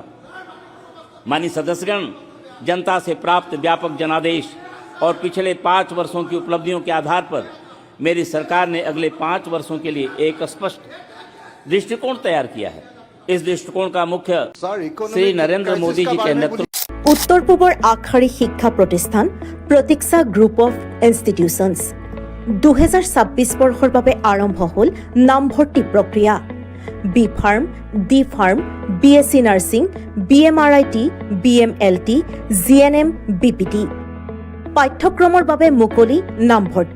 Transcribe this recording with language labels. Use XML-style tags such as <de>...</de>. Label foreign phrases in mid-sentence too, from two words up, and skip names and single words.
<hi>माननीय सदस्यगण, जनता से प्राप्त व्यापक जनादेश और पिछले 5 वर्षों की उपलब्धियों के आधार पर मेरी सरकार ने अगले 5 वर्षों के लिए एक स्पष्ट दृष्टिकोण तैयार किया है। इस दृष्टिकोण का मुख्य श्री नरेंद्र मोदी जी के नेतृत्व।</hi> <as>উত্তৰ পূৰ্বৰ आगशाৰী শিক্ষা প্ৰতিষ্ঠান প্ৰতীক্ষা গ্ৰুপ অফ ইনষ্টিটিউচনছ 2026 বৰ্ষৰ বাবে আৰম্ভ হ'ল নামভৰ্তি প্ৰক্ৰিয়া।</as> <en>B Pharm, D Pharm, BSc Nursing, BMRIT, BMLT, GNM, BPT</en> <as>পাঠ্যক্ৰমৰ বাবে মুকলি নামভৰ্তি।</as>